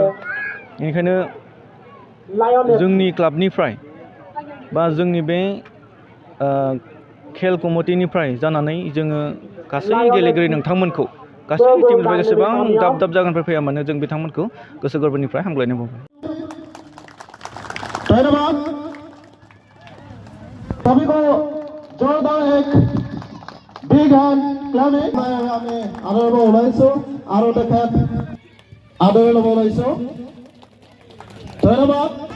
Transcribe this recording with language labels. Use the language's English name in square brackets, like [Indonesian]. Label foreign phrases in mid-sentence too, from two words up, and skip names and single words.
[Bodo] बेनिखायनो जोंनि क्लाबनिफ्राय बा जोंनि बे खेल कमिटिनिफ्राय जानानै जोङो गासै गेलेगिरि नोंथांमोनखौ गासै टिमनिफ्राय जेसेबां दाब दाब जायगानिफ्राय फैया मानो जों बिथांमोनखौ गोसो गोरबोनिफ्राय हामग्लायनाय बावबाय। [Hindi] धन्यवाद। सभी को जोरदार एक [English] big hand clapping [Assamese] আমি আদৰ ওলাইছো আৰু তেখেত আদৰ ল'ব ওলাইছো। ধন্যবাদ।